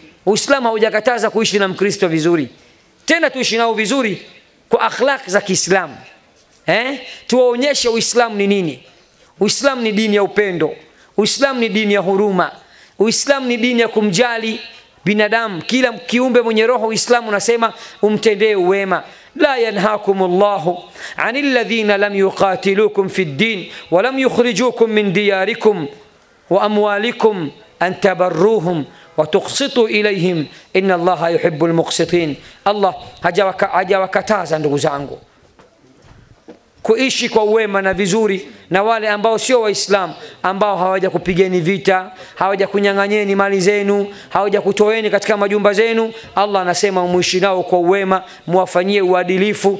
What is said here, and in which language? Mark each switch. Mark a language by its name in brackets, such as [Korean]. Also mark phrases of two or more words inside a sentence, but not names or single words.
[Swahili] Uislamu haujakataza kuishi na Mkristo vizuri, tena tuishi nao vizuri kwa akhlaq za Kiislamu. Tuwaonyeshe Uislamu ni nini. Uislamu ni dini ya upendo, Uislamu ni dini ya huruma, Uislamu ni dini ya kumjali binadamu, kila kiumbe mwenye roho. Uislamu unasema umtendee wema. [Arabic] لا ينهاكم الله عن الذين لم يقاتلوكم في الدين ولم يخرجوكم من دياركم وأموالكم أن تبروهم وتقسطوا إليهم إن الله يحب المقسطين. [Swahili] الله hajawakataza ndugu zangu kuishi kwa wema na vizuri na wale ambao sio Waislamu, ambao hawaja kupigeni vita, hawaja kunyang'anyeni mali zenu, hawaja kutoeni katika majumba zenu. Allah anasema muishi nao kwa wema, muwafanyie uadilifu.